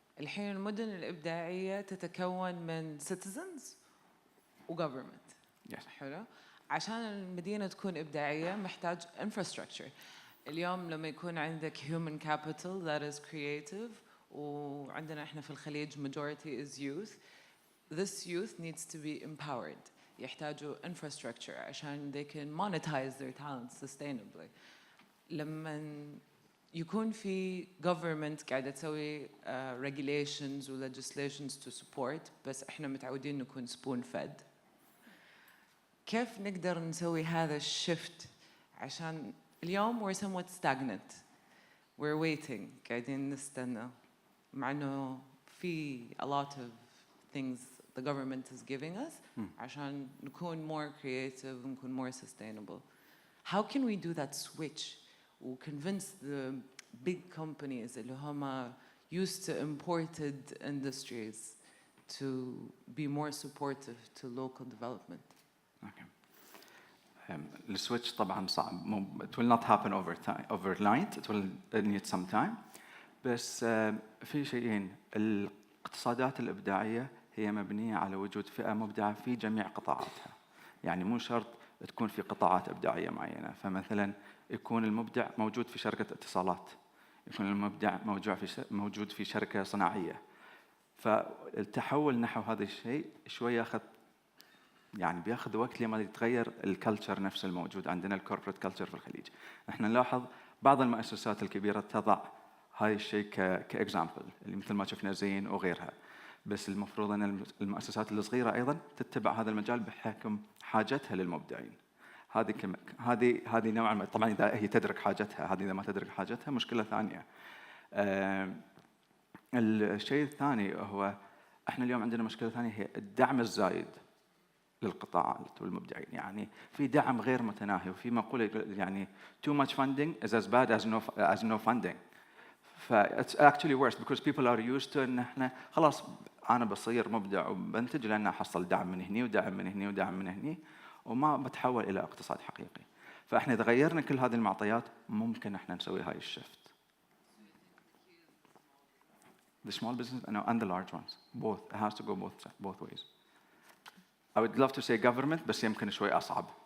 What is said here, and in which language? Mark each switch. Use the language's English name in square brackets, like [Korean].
[Arabic] الحين المدن الإبداعية تتكون من citizens و government. [English] Yes. [Arabic] حلو. عشان المدينة تكون إبداعية محتاج infrastructure. اليوم لما يكون عندك [English] human capital that is creative [Arabic] وعندنا إحنا في الخليج [English] majority is youth. This youth needs to be empowered. [Arabic] يحتاجوا [English] infrastructure [Arabic] عشان [English] they can monetize their talents sustainably. [Arabic] لما يكون في government قاعدة تسوي regulations و legislations [English] to support [Arabic] بس إحنا متعودين نكون [English] spoon fed. [Arabic] كيف نقدر نسوي هذا الشفت عشان اليوم [English] we're somewhat stagnant. We're waiting. [Arabic] قاعدين نستنى مع إنه في [English] a lot of things the government is giving us [Arabic] عشان نكون [English] more creative [Arabic] ونكون [English] more sustainable. How can we do that switch و convince the big companies [Arabic] اللي هم [English] used to imported industries to be more supportive to local development? [Arabic] Okay. السويتش طبعا صعب. [English] It will not happen overnight. It will need some time. [Arabic] بس في شيئين. الاقتصادات الإبداعية هي مبنية على وجود فئة مبدعة في جميع قطاعاتها. يعني مو شرط تكون في قطاعات إبداعية معينة. فمثلا يكون المبدع موجود في شركة اتصالات، يكون المبدع موجود في شركة صناعية. فالتحول نحو هذا الشيء شوية ياخذ، يعني بياخذ وقت لما يتغير الكالتشر نفسه الموجود عندنا، الكوربريت كالتشر في الخليج. احنا نلاحظ بعض المؤسسات الكبيرة تضع هاي الشيء كإكزامبل، اللي مثل ما شفنا زين وغيرها. بس المفروض أن المؤسسات الصغيرة أيضاً تتبع هذا المجال بحكم حاجتها للمبدعين. هذه نوعاً ما، طبعاً إذا هي تدرك حاجتها، هذه إذا ما تدرك حاجتها مشكلة ثانية. الشيء الثاني هو إحنا اليوم عندنا مشكلة ثانية هي الدعم الزايد للقطاعات والمبدعين. يعني في دعم غير متناهي، وفي مقولة يعني [English] too much funding is as bad as no funding. It's actually worse because people are used to [Arabic] إن إحنا خلاص أنا بصير مبدع وبنتج لأن أحصل دعم من هني ودعم من هني ودعم من هني، وما بتحول إلى اقتصاد حقيقي. فإحنا إذا غيرنا كل هذه المعطيات ممكن إحنا نسوي هاي الشفت. [English] The small business and the large ones, both. It has to go both ways. I would love to say government [Arabic] بس يمكن شوي أصعب.